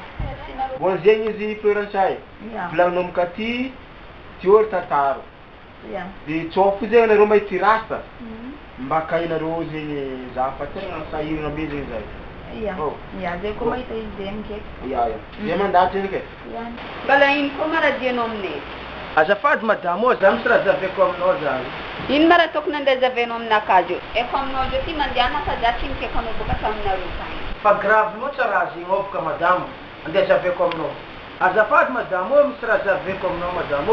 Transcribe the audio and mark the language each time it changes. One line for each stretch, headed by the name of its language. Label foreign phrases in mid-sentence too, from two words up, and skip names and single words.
Malagasy: Bon zegny izy Florence ay. Volagninao mikaty teo tataro. Iya. De tsôfo zegny nareo mahity rasta. Mba kainareo zegny za fa tegna sahiragna be zegny zay. Iya. Iya, zay koa mahita izy zegny ke. Iya. Zay mandady zegny ke. Iya. Mbala ino koa maradianao aminay? Azafady madamo, za misy raha zaveko aminao zany. Ino mara tokony andeha zavenao aminakajo? Efa aminao jo ty mandiana fa za tsy mikeka anao boka taminareo tagny. Fa grave loatra raha zegny ao boka madamo. Andeha zaveko aminao. Azafady madamo, misy raha zaveko aminao madamo.